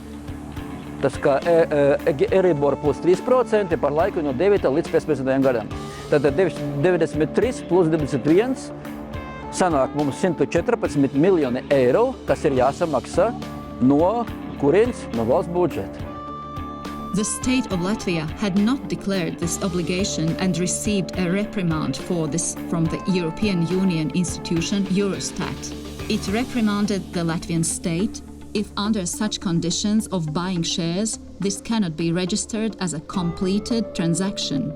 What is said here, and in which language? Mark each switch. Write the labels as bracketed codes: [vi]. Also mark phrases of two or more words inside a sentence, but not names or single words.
[lv] Tas kā Euribor plus 3% par laiku no 9. līdz 15. gadam. Tātad 93 plus 21 sanāk mums 114 miljoni eiro, kas ir jāsamaksā no kurienes? No valsts budžeta. [en] The state of Latvia had not declared this obligation and received a reprimand for this from the European Union institution Eurostat. It reprimanded the Latvian state if under such conditions of buying shares, this cannot be registered as a completed transaction.